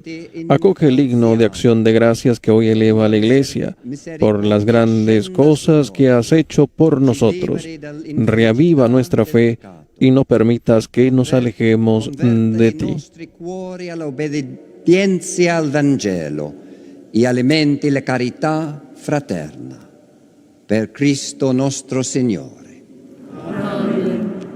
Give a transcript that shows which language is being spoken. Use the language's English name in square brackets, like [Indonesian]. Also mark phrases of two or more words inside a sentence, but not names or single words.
[Spanish] Acoge el himno de acción de gracias que hoy eleva a la Iglesia por las grandes cosas que has hecho por nosotros. Reaviva nuestra fe y no permitas que nos alejemos de ti. [Italian] Al Vangelo e alimenti la carità fraterna. Per Cristo nostro Signore. Amen.